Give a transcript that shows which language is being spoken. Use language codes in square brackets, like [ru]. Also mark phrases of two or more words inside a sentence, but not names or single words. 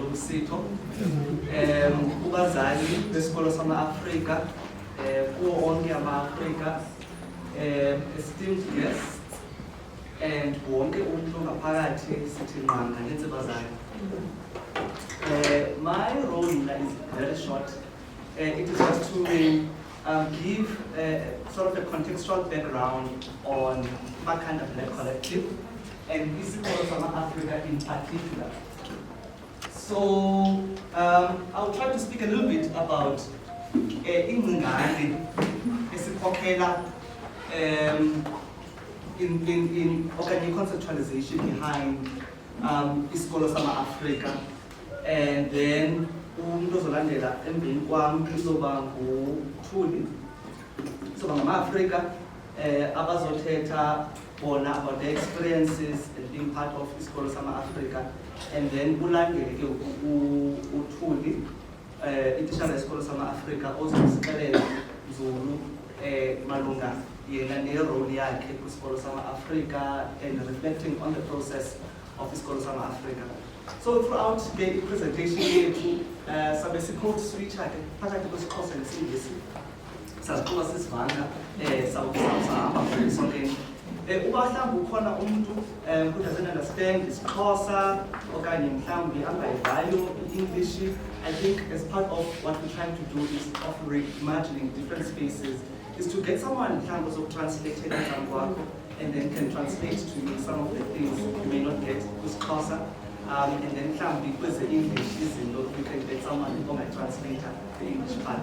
[xh] Sito, ubazali besikolo sama-Afrika, kuwo onke ama-Afrika, [en] esteemed guests, [xh] and wonke umuntu ngaphakathi sithi nqanga nenze bazali. [en] My role is very short. It is just to give sort of a contextual background on kaNtshingana Black Collective and [xh] isikolo sama-Afrika [en] in particular. So I'll try to speak a little bit about [xh] ingcingane esikhokhela [en] in conceptualization behind isikolo [xh] sama-Afrika, and then umuntu ozolandela emveni kwami izoba nguThuli, izoba ngama-Afrika abazothetha bona [en] about their experiences and being part of [xh] isikolo sama-Afrika, [en] and then [xh] ulandele ke uThuli ititshala yesikolo sama-Afrika ozosixelela nzulu malunga yena ne-role yakhe kwisikolo sama-Afrika [en] and reflecting on the process of [xh] isikolo sama-Afrika. So [en] throughout the presentation [xh] yethu sabe si-code switch-a ke phakathi kwesiXhosa nesiNgisi sazixuba sisivanga sahamba sonke. Uba mhlawumbi ukhona umuntu [en] who doesn't understand isiXhosa [xh] okanye mhlawumbi angayivayo [en] i-English, I think as part of what we're trying to do is of reimagining different spaces is to get someone who's of translated and then can translate to you some of the things you may not get with Xhosa, and then because the English is in you can get someone who can translate the English parts.